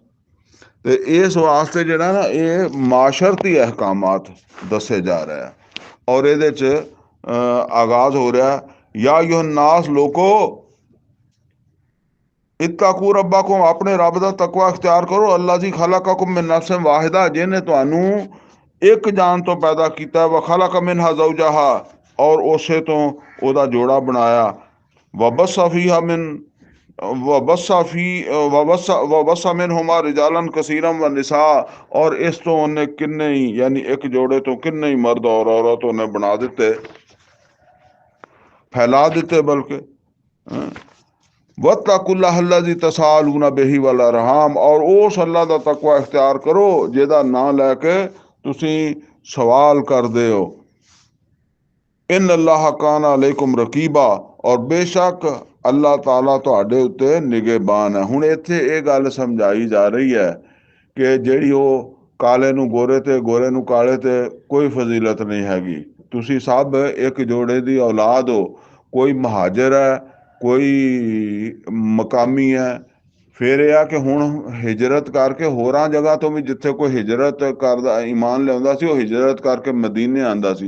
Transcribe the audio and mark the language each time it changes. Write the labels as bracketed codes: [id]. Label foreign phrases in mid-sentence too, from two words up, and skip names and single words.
[pa] ਤੇ ਇਸ ਵਾਸਤੇ ਜਿਹੜਾ ਨਾ ਇਹ ਮਾਸ਼ਰਤੀ ਅਹਿਕਾਮਾਤ ਦੱਸੇ ਜਾ ਰਹੇ ਆ। ਔਰ ਇਹਦੇ ਚ ਆਗਾਜ਼ ਹੋ ਰਿਹਾ, [ar] يا أيها الناس [pa] ਲੋਕੋ [ar] اتقوا ربكم, [pa] ਆਪਣੇ ਰੱਬ ਦਾ ਤਕਵਾ ਅਖਤਿਆਰ ਕਰੋ। [ar] الذي خلقكم من نفس واحدة, [pa] ਜਿਹਨੇ ਤੁਹਾਨੂੰ ਇੱਕ ਜਾਨ ਤੋਂ ਪੈਦਾ ਕੀਤਾ। [ar] وخلق منها زوجها, [pa] और ਉਸੇ ਤੋਂ ਉਹਦਾ ਜੋੜਾ ਬਣਾਇਆ। [ar] وبث فيها من وبث منهما رجالا كثيرا ونساء, [pa] और ਇਸ ਤੋਂ ਉਹਨੇ ਕਿੰਨੇ ਹੀ ਯਾਨੀ ਇੱਕ ਜੋੜੇ ਤੋਂ ਕਿੰਨੇ ਹੀ ਮਰਦ ਔਰ ਔਰਤ ਉਹਨੇ ਬਣਾ ਦਿੱਤੇ, फैला ਦਿੱਤੇ। बल्कि [ar] واتقوا الله الذي تساءلون به والأرحام, [ur] اور اس اللہ [pa] ਦਾ ਤਕਵਾ ਇਖਤਿਆਰ ਕਰੋ ਜਿਹਦਾ ਨਾਂ ਲੈ ਕੇ ਤੁਸੀਂ [ur] سوال کرتے ہو. [ar] إن الله كان عليكم رقيبا, [pa] ਔਰ ਬੇਸ਼ੱਕ ਅੱਲਾ ਤਾਲਾ ਤੁਹਾਡੇ ਉੱਤੇ ਨਿਗਹਬਾਨ ਹੈ। ਹੁਣ ਇੱਥੇ ਯੇ ਗੱਲ ਸਮਝਾਈ ਜਾ ਰਹੀ ਹੈ ਕਿ ਜਿਹੜੀ ਉਹ ਕਾਲੇ ਨੂੰ ਗੋਰੇ ਤੇ ਗੋਰੇ ਨੂੰ ਕਾਲੇ ਤੇ ਕੋਈ ਫਜ਼ੀਲਤ ਨਹੀਂ ਹੈਗੀ। ਤੁਸੀਂ ਸਭ ਇੱਕ ਜੋੜੇ ਦੀ ਔਲਾਦ ਹੋ। ਕੋਈ ਮਹਾਜਰ ਹੈ, ਕੋਈ ਮਕਾਮੀ ਹੈ। ਫਿਰ ਇਹ ਆ ਕਿ ਹੁਣ ਹਿਜਰਤ ਕਰਕੇ ਹੋਰਾਂ ਜਗ੍ਹਾ ਤੋਂ ਵੀ, ਜਿੱਥੇ ਕੋਈ ਹਿਜਰਤ ਕਰਦਾ ਈਮਾਨ ਲਿਆਉਂਦਾ ਸੀ, ਉਹ ਹਿਜਰਤ ਕਰਕੇ ਮਦੀਨੇ ਆਉਂਦਾ ਸੀ।